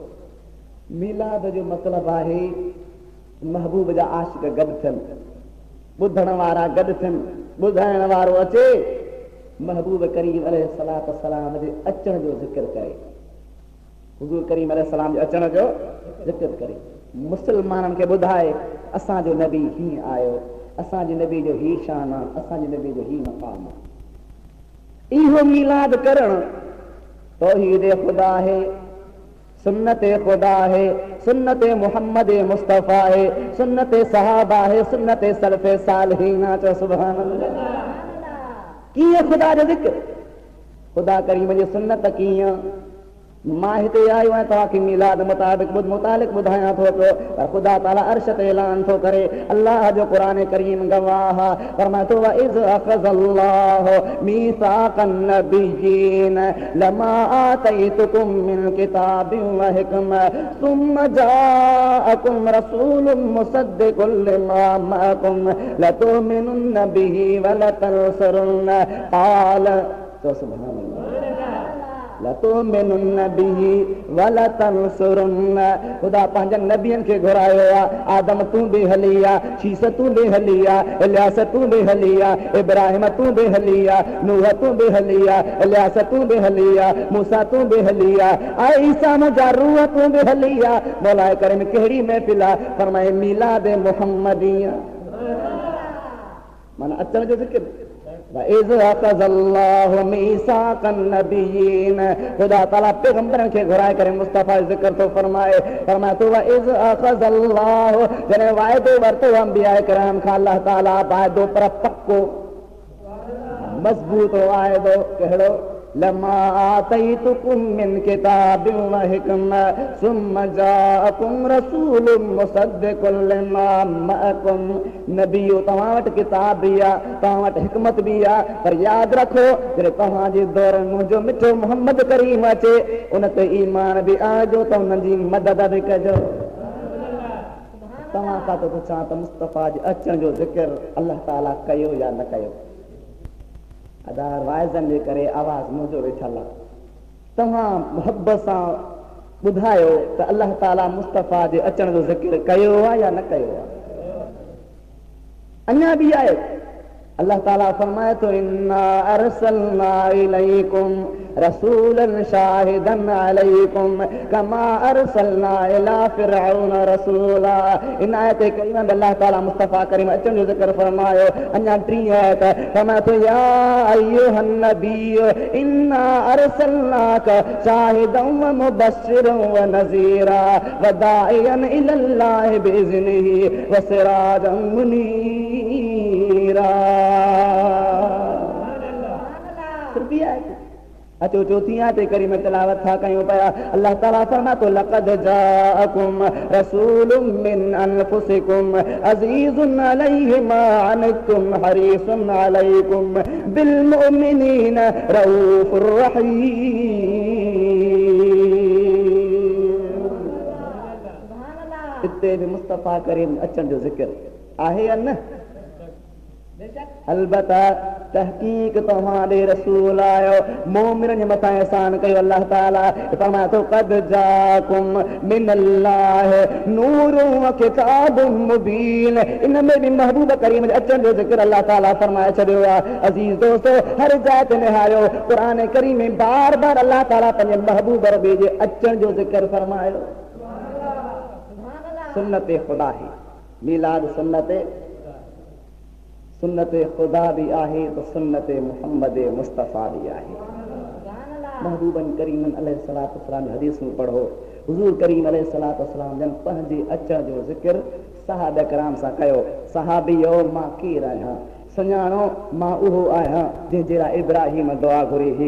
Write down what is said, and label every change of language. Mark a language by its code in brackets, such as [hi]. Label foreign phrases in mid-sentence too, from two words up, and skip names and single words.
[sd] मीलाद जो मतिलबु आहे महबूब जा आशिक गॾु थियनि ॿुधण वारा गॾु थियनि ॿुधाइण वारो अचे महबूब करीम अलैहिस्सलाम जे अचण जो ज़िक्र करे हुज़ूर करीम अलैहिस्सलाम जे अचण जो ज़िक्र करे मुस्लमाननि खे ॿुधाए असांजो नबी हीअं आयो असांजे नबी जो ही शान आहे असांजे नबी जो ही मक़ाम आहे इहो मीलाद करणु तौहीद ख़ुदा आहे सुन्नत ख़ुदा है सुन्नत मोहम्मद मुस्तफ़ा है सुन्नत सहाबा है सुन्नत सलफ़ सालिहीन चो [ar] سبحان الله [sd] कीअं ख़ुदा जो ज़िक्र ख़ुदा करीम जी सुन्नत कीअं मां हिते आयो आहियां तव्हांखे मीलाद मुतालिक़ ॿुधायां थो पियो पर ख़ुदा ताला अर्श ते ऐलान थो करे अल्लाह जो क़ुरान करीम गवाह फरमाए थो [ar] إذ أخذ الله ميثاق النبيين لما آتيتكم من كتاب وحكمة ثم جاءكم رسول مصدق لما معكم لتؤمنن به ولتنصرنه [sd] क़ाल तो [ar] سبحان الله لتؤمنن به ولتنصرنه [sd] ख़ुदा पंहिंजनि नबियनि खे घुरायो आहे आदम तूं बि हली आहे शीस तूं बि हली आहे इलियास तूं बि हली आहे इब्राहिम तूं बि हली आहे नूह तूं बि हली आहे इलियास तूं बि हली आहे मूसा तूं बि हली आहे ऐं ईसा मुंहिंजा रूह तूं बि हली आहे मौलाए करीम कहिड़ी महफ़िल आहे फरमाए मीलाद मुहम्मदीया माना अचण जो ज़िक्र [ar] إذ أخذ الله ميثاق النبيين [sd] ख़ुदा ताला पैगंबरनि खे घुराए करे मुस्तफ़ा जो ज़िक्र थो फरमाए थो [ar] إذ أخذ الله [sd] जॾहिं वाइदो वरितो अंबिया किराम खां अल्लाह ताला वाइदो पर पक्को मज़बूत वाइदो कहिड़ो [ar] لما آتيتكم من كتاب وحكمة ثم جاءكم رسول مصدق لما معكم [sd] नबियो तव्हां वटि किताब बि आहे तव्हां वटि हिकमत बि आहे पर यादि रखो जॾहिं तव्हांजे दौर मुंहिंजो मिठो मोहम्मद करीम अचे उन ते ईमान बि आणिजो त उन्हनि जी मदद बि कजो तव्हां खां थो पुछां त मुस्तफ़ा जे अचण जो ज़िक्र अल्लाह ताला कयो या न कयो अदार वाइज़नि जे करे आवाज़ मुंहिंजो वेठल आहे तव्हां मुहबत सां ॿुधायो त अल्लाह ताला मुस्तफ़ा जे अचण जो ज़िक्र कयो आहे या न कयो आहे अञा बि आहे अल्लाह ताला फरमाए थो [ar] إنا أرسلنا إليكم رسولا شاهدا عليكم كما أرسلنا إلى فرعون رسولا [sd] इन आयत करीम में अल्लाह ताला मुस्तफा करीम अचण जो ज़िक्र फरमायो अञा 3 आयत फरमाए थो [ar] يا أيها النبي إنا أرسلناك شاهدا ومبشرا ونذيرا وداعيا إلى الله بإذنه وسراجا منيرا [sd] अचो चौथी आयत करीम तिलावत था कयूं पिया अल्लाह ताला फरमाए थो [ar] لقد جاءكم رسول من أنفسكم عزيز عليه ما عنتم حريص عليكم بالمؤمنين رءوف رحيم [sd] इते भी मुस्तफा करीम अचण जो ज़िक्र आहे या न अलबत्ता तहकीक तव्हांजे रसूल आयो मोमिननि जे मथां एहसान कयो अल्लाह ताला फरमाए थो [ar] قد جاءكم من الله نور وكتاب مبين [sd] इन में भी महबूब करीम जे अचण जो ज़िक्र अल्लाह ताला फरमाए छॾियो आहे अज़ीज़ दोस्तो हर जाइ ते निहारियो क़ुरान करीम में बार बार अल्लाह ताला पंहिंजे महबूब रबी जे अचण जो ज़िक्र फरमायो सुन्नत ख़ुदा है मीलाद सुन्नत खुदा भी आहे तो सुन्नत मोहम्मद मुस्तफ़ा भी आहे महबूबन करीम [ar] عليه الصلاة والسلام [sd] हदीस में पढ़ो हुजूर करीम [ar] عليه الصلاة والسلام [sd] जन पंहिंजे अचण जो ज़िक्र सहाबा किराम सां कयो सहाबी मां केरु आहियां सुञाणो मां उहो आहियां जंहिंजे लाइ इब्राहिम दुआ घुरी हुई।